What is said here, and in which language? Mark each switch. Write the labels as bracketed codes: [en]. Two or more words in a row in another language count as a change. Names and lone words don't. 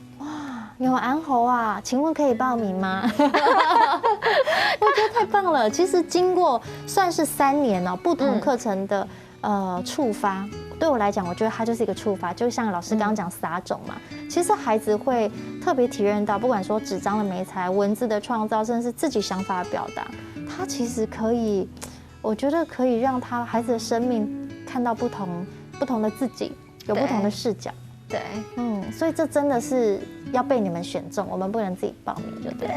[zh] 哇，有安侯啊，請問可以報名嗎？我覺得太棒了。其實經過算是3年哦，不同課程的觸發，對我來講，我覺得它就是一個觸發。就像老師剛剛講撒種嘛，其實孩子會特別體驗到，不管說紙張的媒材、文字的創造，甚至是自己想法的表達，它其實可以，我覺得可以讓他孩子的生命。看到不同的自己，有不同的視角，对，所以这真的是要被你们选中，我们不能自己报名，就对。